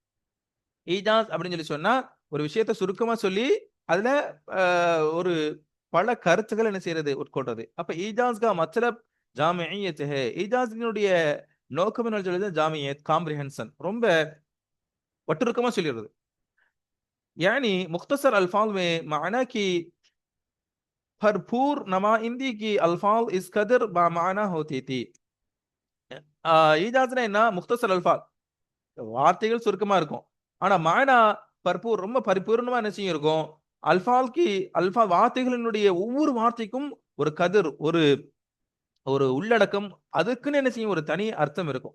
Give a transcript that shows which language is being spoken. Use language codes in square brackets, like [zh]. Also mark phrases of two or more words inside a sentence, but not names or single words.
[ta] ஈஜாஸ் அப்படின்னு சொல்லி சொன்னா ஒரு விஷயத்தை சுருக்கமா சொல்லி அதுல ஒரு பல கருத்துக்கள் என்ன செய்யறது, உட்கொள்றது. அப்ப [hi] ईजाज़ का मतलब जामियत है, [ta] ஈஜாஸினுடைய நோக்கம் என்ன சொல்றது, ஜாமியத், காம்ப்ரிஹென்ஷன், ரொம்ப ஒட்டுருக்கமா சொல்லிடுறது. [hi] यानी मुख्तसर अल्फाज में माना की भरपूर नुमाइंदगी की अल्फाज इस कदर बामाना होती थी. [ta] ஈஜாஸ்னா என்ன, [hi] मुख्तसर अल्फ़ाल, [ta] வார்த்தைகள் சுருக்கமா இருக்கும், ஆனா [hi] माना भरपूर, [ta] ரொம்ப பரிபூர்ணமா என்ன செய்யும் இருக்கும். அல்ஃபா வார்த்தைகளினுடைய ஒவ்வொரு வார்த்தைக்கும் ஒரு கதிர், ஒரு ஒரு உள்ளடக்கம், அதுக்குன்னு என்ன செய்யும், ஒரு தனி அர்த்தம் இருக்கும்.